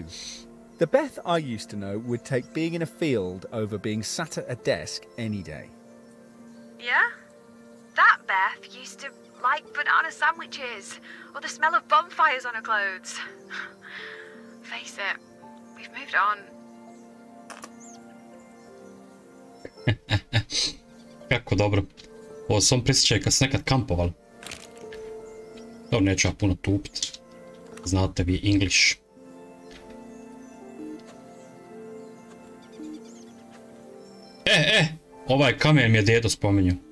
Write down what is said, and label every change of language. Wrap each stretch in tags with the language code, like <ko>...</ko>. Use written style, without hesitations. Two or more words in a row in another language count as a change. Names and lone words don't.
<en>The Beth I used to know would take being in a field over being sat at a desk any day. Yeah? That Beth used to like banana sandwiches, or the smell of bonfires on her clothes. Face it, we've moved on.</en> <hr>Jako dobro. Ovo sam prisjećaj kad se nekad kampovali. Dobro, neću ja puno tupit. Znate vi English. Ovaj kamen mi je dedo spominjao.</hr>